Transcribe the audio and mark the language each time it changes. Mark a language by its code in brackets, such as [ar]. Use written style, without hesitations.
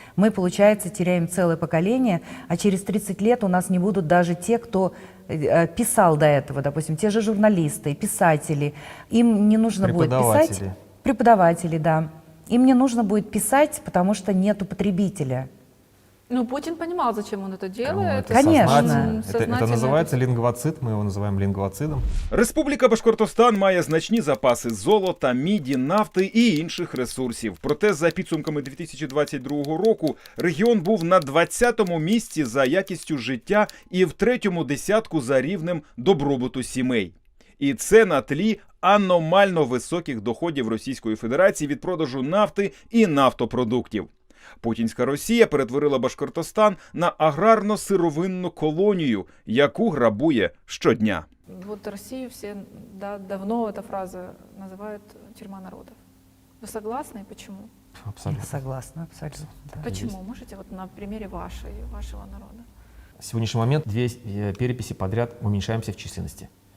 [ru] Мы, получается, теряем целое поколение, а через 30 лет у нас не будут даже те, кто писал до этого, допустим, те же журналисты, писатели. Им не нужно будет писать. Преподаватели, да. Им не нужно будет писать, потому что нету потребителя. Ну, Путин понимал, зачем он это делает. Конечно. Сознательно. Это Сознательно [uk] називається лінгвоцид, ми його називаємо лінгвоцидом. Республіка Башкортостан має значні запаси золота, міді, нафти і інших ресурсів. Проте за підсумками 2022 року регіон був на 20-му місці за якістю життя і в 3-му десятку за рівнем добробуту сімей. І це на тлі аномально високих доходів Російської Федерації від продажу нафти і нафтопродуктів. Путінська Росія перетворила Башкортостан на аграрно-сировинну колонію, яку грабує щодня. [ru] Вот Россию все давно, эта фраза, называют тюрьма народов. Вы согласны и почему? Абсолютно. Согласна, абсолютно. Да. Почему? Можете вот на примере вашего народа? В сегодняшний момент 2 переписи подряд уменьшаемся в численности.